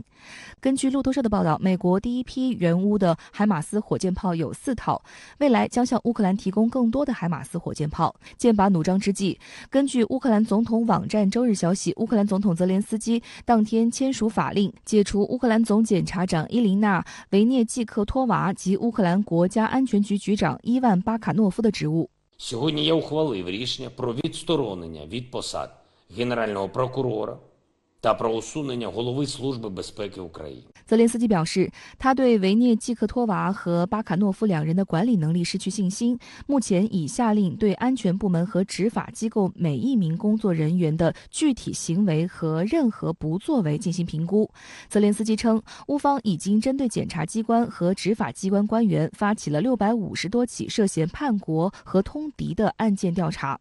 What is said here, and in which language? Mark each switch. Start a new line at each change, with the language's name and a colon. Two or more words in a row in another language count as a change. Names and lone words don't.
Chinese: 根据路透社的报道，美国第一批援乌的海马斯火箭炮有4套，未来将向乌克兰提供更多的海马斯火箭炮。剑拔弩张之际，根据乌克兰总统网站周日消息，乌克兰总统泽连斯基当天签署法令，解除乌克兰总检察长伊琳娜·维涅季克托娃及乌克兰国家安全局局长伊万·巴卡诺夫的职务。
Ukrainian: Сьогодні я ухвалив рішення про відсторонення від посад Генерального прокурора та про усунення голови Служби безпеки України。
Chinese: 泽连斯基表示，他对维涅季克托娃和巴卡诺夫2人的管理能力失去信心，目前已下令对安全部门和执法机构每一名工作人员的具体行为和任何不作为进行评估。泽连斯基称，乌方已经针对检察机关和执法机关官员发起了650多起涉嫌叛国和通敌的案件调查。